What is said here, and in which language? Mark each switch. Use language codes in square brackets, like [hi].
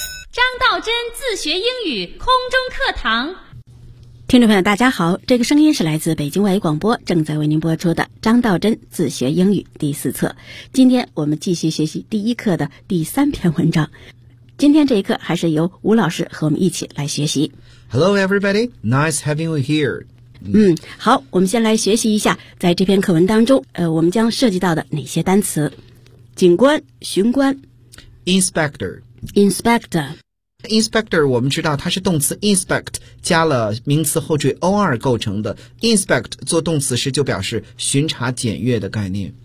[zh] 张道真自学英语空中课堂。听众朋友大家好，这个声音是来自北京外语广播正在为您播出的张道真自学英语第四册。今天我们继续学习第一课的第三篇文章。今天这一课还是由吴老师和我们一起来学习。 [en] Hello everybody, nice having you here. [zh] 好，我们先来学习一下在这篇课文当中我们将涉及到的哪些单词。警官、巡官。 [en] Inspector. [zh] Inspector 我们知道它是动词 inspect 加了名词后缀 or 构成的 inspect 做动词时就表示巡查检阅的概念